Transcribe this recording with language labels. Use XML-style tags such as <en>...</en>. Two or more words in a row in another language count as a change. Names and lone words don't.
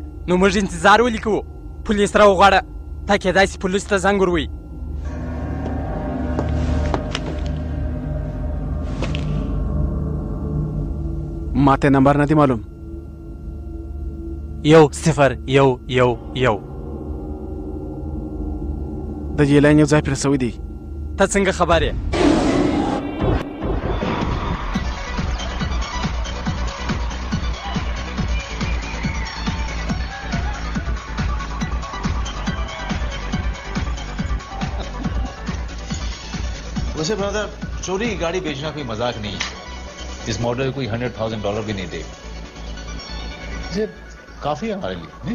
<ps>نو موږ انتظار ولې کوو پولیس راوغواړه تا کېدای شي پولیس ته زنګ ور ووایي ما ته نمبر نه دی معلوم 1011 د دې لاین یو ځای پرې سوی دی ته څنګه خبر یې</ps> <ur>ویسے برادر چوری کی گاڑی بیچنا کوئی مذاق نہیں ہے اس ماڈل کوئی $100,000 بھی نہیں دے گا یہ کافی ہے ہمارے لیے نہیں?</ur>